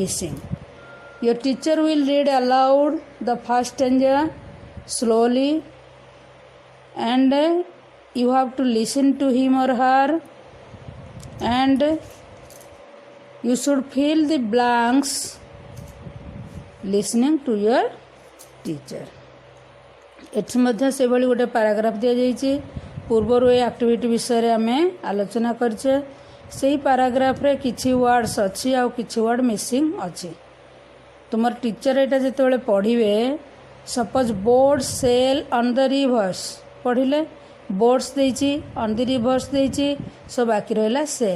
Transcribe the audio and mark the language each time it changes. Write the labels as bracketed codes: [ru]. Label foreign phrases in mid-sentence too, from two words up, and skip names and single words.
[en] Your teacher will read aloud the first stanza slowly, and you have to listen to him or her, and you should fill the blanks listening to your teacher. [or] ଏଠି ମଧ୍ୟ ସେଭଳି ଗୋଟେ ପାରାଗ୍ରାଫ ଦିଆଯାଇଛି। ପୂର୍ବରୁ ଏ ଆକ୍ଟିଭିଟି ବିଷୟରେ ଆମେ ଆଲୋଚନା କରିଛେ। ସେହି ପାରାଗ୍ରାଫରେ କିଛି ୱାର୍ଡ଼ସ୍ ଅଛି ଆଉ କିଛି [en] word missing [or] ଅଛି। ତୁମର ଟିଚର ଏଇଟା ଯେତେବେଳେ ପଢ଼ିବେ, [en] suppose board sell on the rivers [or] ପଢ଼ିଲେ, ବୋର୍ଡ଼ସ୍ ଦେଇଛି, [en] on the rivers [or] ଦେଇଛି, ସୋ ବାକି ରହିଲା ସେଲ୍।